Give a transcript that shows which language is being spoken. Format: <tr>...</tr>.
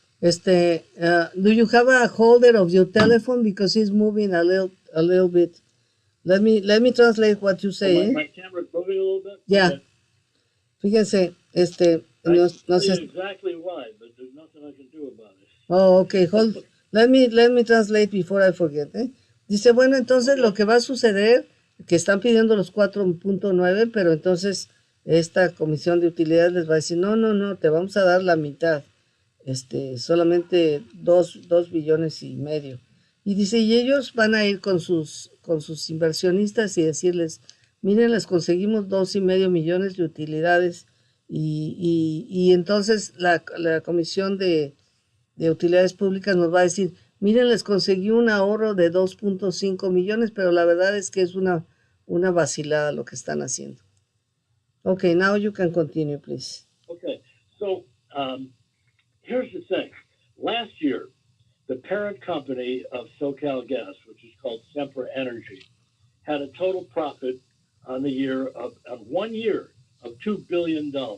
<en>Do you have a holder of your telephone because it's moving a little bit? Let me translate what you say. My camera's moving a little bit? Yeah. Okay. Fíjense,</en> <es>no sé</es> <en>exactly why, but there's nothing I can do about it. Oh, okay. Hold. Let me translate before I forget.</en> <es>Dice, bueno, entonces okay. Lo que va a suceder, que están pidiendo los 4.9, pero entonces esta comisión de utilidades les va a decir, no, te vamos a dar la mitad, solamente 2 billones y medio. Y dice, y ellos van a ir con sus inversionistas y decirles, miren, les conseguimos 2.5 millones de utilidades y entonces la comisión de utilidades públicas nos va a decir, miren, les conseguí un ahorro de 2.5 millones, pero la verdad es que es una vacilada lo que están haciendo.</es> <en>Okay, now you can continue, please. Okay, so here's the thing. Last year, the parent company of SoCal Gas, which is called Sempra Energy, had a total profit on the year of 1 year of $2 billion.</en>